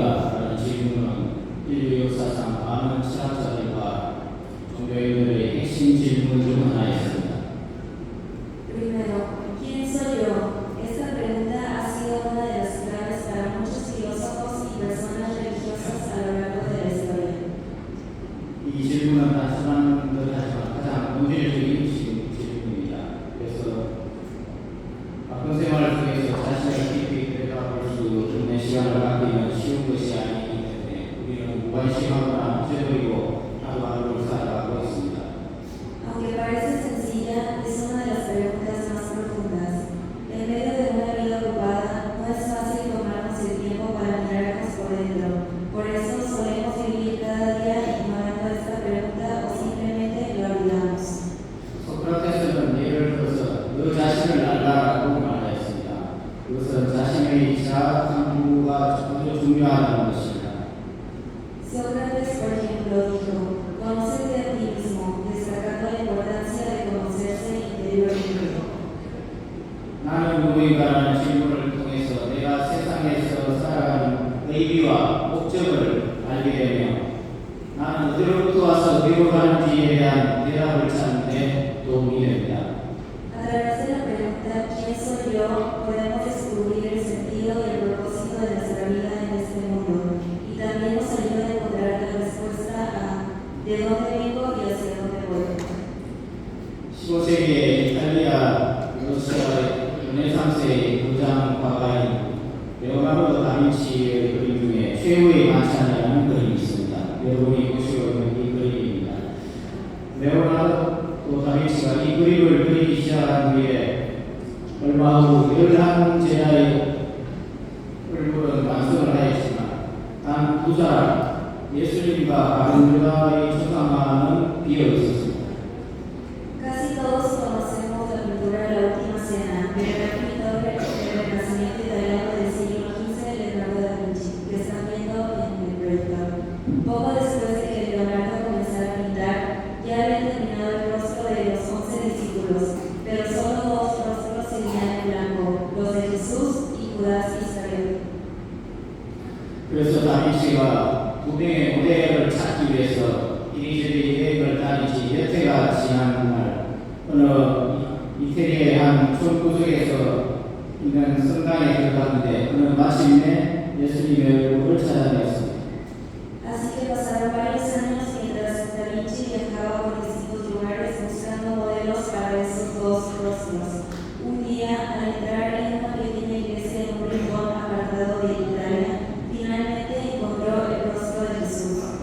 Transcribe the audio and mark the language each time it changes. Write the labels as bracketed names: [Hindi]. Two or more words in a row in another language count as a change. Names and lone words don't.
[Korean] 라는 질문은 인류 역사상 많은 철학자들과 종교인들의 핵심 질문 중 하나였습니다. [Spanish] Primero, ¿quién soy yo? Esta pregunta ha sido una de las claves para muchos filósofos y personas religiosas a lo largo de la historia. [Korean] 이 질문은 단순한 듯하지만 가장 본질적인 질문입니다. 그래서 바쁜 생활 속에서 자신을 깊이 들여다볼 수 있는 시간을 갖기는 쉬운 것이 아니기 때문에 우리는 무관심하거나 잊어버리고 하루하루를 살아가고 있습니다. [Spanish] Aunque parece sencilla, es una de las preguntas más profundas. En medio de una vida ocupada, no es fácil tomarnos el tiempo para mirarnos por dentro. Por eso solemos vivir cada día ignorando esta pregunta o simplemente la olvidamos. [Korean] 소크라테스는 예를 들어서 너 자신을 알라라고 말했습니다. 그것은 자신의 자아 탐구가 아주 중요하다는 것입니다. [Spanish] Sócrates, por ejemplo, dijo: conócete a ti mismo, destacando la importancia de conocerse interiormente. [Korean] 나는 누구인가라는 질문을 통해서 내가 세상에서 살아가는 의미와 목적을 알게 되며 나는 어디로부터 와서 어디로 가는지에 대한 대답을 찾는 데 도움이 됩니다. [Spanish] A través de la pregunta ¿quién soy yo? Podemos descubrir el sentido y el propósito de nuestra vida en este mundo, y también nos ayuda a encontrar la respuesta a ¿de dónde vengo y hacia dónde voy? [Korean] 15세기의 이탈리아 르네상스의 부장 화가인 레오나르도 다빈치의 그림 중에 최후의 만찬이라는 그림이 있습니다. 여러분이 보시고 있는 이 그림입니다. 레오나르도 다빈치가 이 그림을 그리기 시작한 뒤에 얼마 후 11제자의 얼굴은 완성을 하였지만 단 두 사람 예수님과 바른 유다의 초상화는 비어 있었습니다. [Spanish] Casi todos conocemos la pintura de la Última Cena, pero el pintor del Renacimiento italiano del siglo XV, Leonardo da Vinci, que están viendo en el proyector. Poco después de que Leonardo comenzara a pintar, ya había terminado el rostro de los 11 discípulos, pero solo dos rostros seguían en blanco, los de Jesús y Judas Iscariote. [Korean] 그래서 다빈치가 두 명의 모델을 찾기 위해서 이리저리 여행을 다니지 몇 해가 지난 날 어느 이태리의 한 촌구석에서 있는 성당에 들어갔는데 그는 마침내 예수님의 얼굴을 찾아냈습니다. [Spanish] Así que pasaron varios años mientras Da Vinci viajaba por distintos lugares buscando modelos para esos dos rostros. Un día, al entrar en una pequeña iglesia en un rincón apartado de Italia, finalmente encontró el rostro de Jesús.